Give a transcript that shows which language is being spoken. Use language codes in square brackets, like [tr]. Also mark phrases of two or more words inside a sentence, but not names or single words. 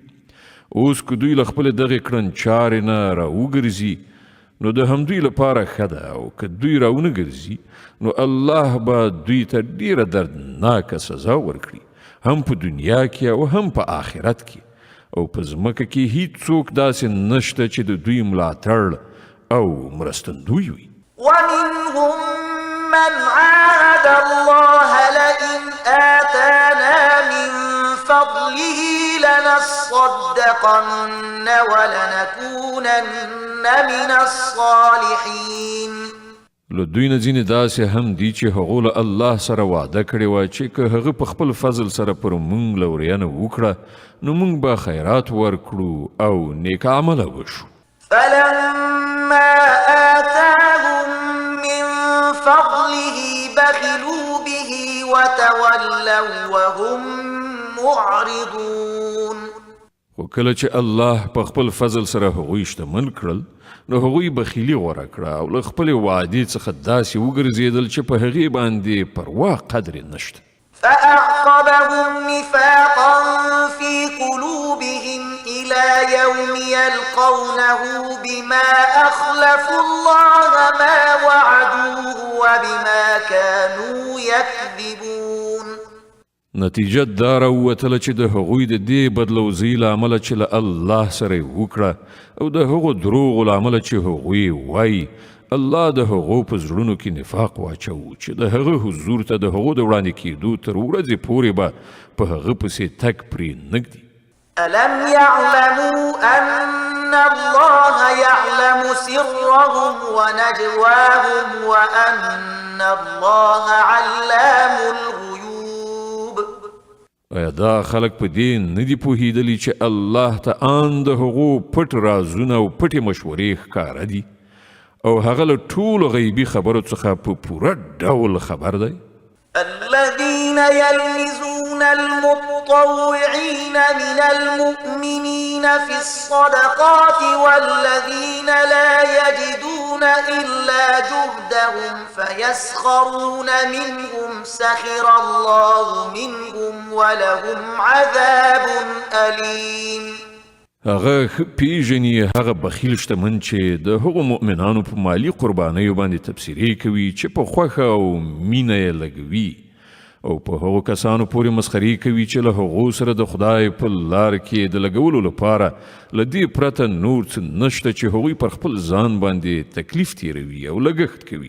[ps] اوس که دوی له خپلې دغې کړنچارې نه راوګرځي نو د همدوی لپاره ښه ده او که دوی راونه ګرځي نو الله به دوی ته ډیره دردناکه سزا ورکړي، هم په دنیا کې او هم په آخرت کې. او په ځمکه کې هیڅوک داسې نشته چې د دوی ملاتړ او مرستندوی وي. [ar] ومنهم من عاهد الله لئن آتانا من فضله لنصدقن ولنكونن من الصالحين. [ps] له دوی نه ځینې داسې هم دي چې هغو له الله سره وعده کړې وه چې که هغه په خپل فضل سره پر موږ لورینه وکړه نو موږ به خیرات ورکړو او نیک عمله وشو. [ar] فلما آتاهم من فضله بخلوا به وتولوا وهم معرضون. [ps] خو کله چې الله په خپل فضل سره هغوی شتمن کړل نو هغوی بخیلي غوره کړه او له خپلې وعدې څخه داسې وګرځېدل چې په هغې باندې پروا قدر نشته. [ar] فأعقبهم نفاقا في قلوبهم إلى يوم يلقونه بما أخلفوا الله ما وعدوه وبما كانوا يكذبون. [ps] نتیجه دا راووتله چې د هغوی د دې بدلوزۍ له امله چې له الله سره یې وکړه او د هغو دروغو له امله چې هغوی وایي الله د هغو په زړونو کې نفاق واچوو چې د هغه حضور ته د هغو د وړاندې کېدو تر ورځې پورې به په هغه پسې تګ پرې نږدي. [ar] ألم يعلموا أن الله يعلم سرهم ونجواهم وأن الله علام الغيوب. [ps] آیا دا خلق په دې نه دي پوهېدلي چې الله ته ان د هغو پټ رازونه او پټې مشورې ښکاره دي او هغه له ټولو غیبي خبرو څخه په پوره ډول خبر دی؟ [ar] الذين يلمزون المطوعين من المؤمنين في الصدقات والذين لا يجدون إلا جهدهم فيسخرون منهم سخر الله منهم ولهم عذاب أليم. [ps] هغه پیژني هغه بخیل شتمن چې د هغو مؤمنانو په مالی قربانیو باندې تبصرې کوي چې په خوښه او مینه یې لګوي او په هغو کسانو پورې مسخرې کوي چې له هغو سره د خدای په لار کې د لګولو لپاره له دې پرته نور څه نشته چې هغوی پر خپل ځان باندې تکلیف تیروي او لګښت کوي.